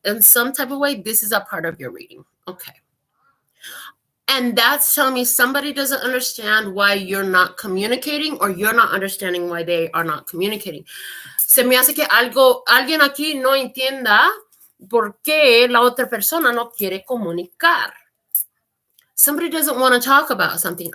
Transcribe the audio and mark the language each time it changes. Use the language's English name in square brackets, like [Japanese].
[English] In some type of way, this is a part of your reading. Okay. And that's telling me somebody doesn't understand why you're not communicating, or you're not understanding why they are not communicating. [Spanish] Se me hace que alguien aquí no entienda por qué la otra persona no quiere comunicar. [English] Somebody doesn't want to talk about something.